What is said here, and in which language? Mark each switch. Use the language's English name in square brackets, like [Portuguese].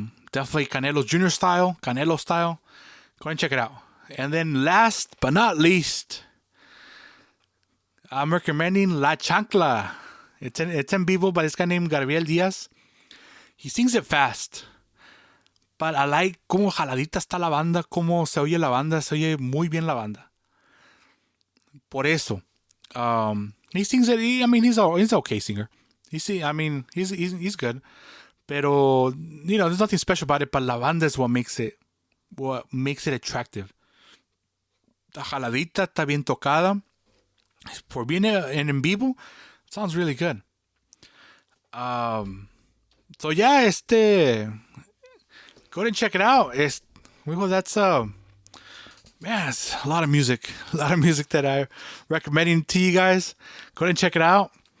[English] Definitely Canelos Junior style, Canelo style. Go and check it out. And then last but not least, I'm recommending La Chancla. It's en vivo by this guy named Gabriel Diaz. He sings it fast. But I like [Spanish] cómo jaladita está la banda, cómo se oye la banda. Se oye muy bien la banda. Por eso. [English] He sings it. He's an okay singer. He's good. Pero, there's nothing special about it. But [Spanish] la banda [English] is what makes it attractive. [Spanish] La jaladita está bien tocada. [English] For being en vivo, it sounds really good. So yeah, go ahead and check it out. That's it's a lot of music that I'm recommending to you guys. Go ahead and check it out.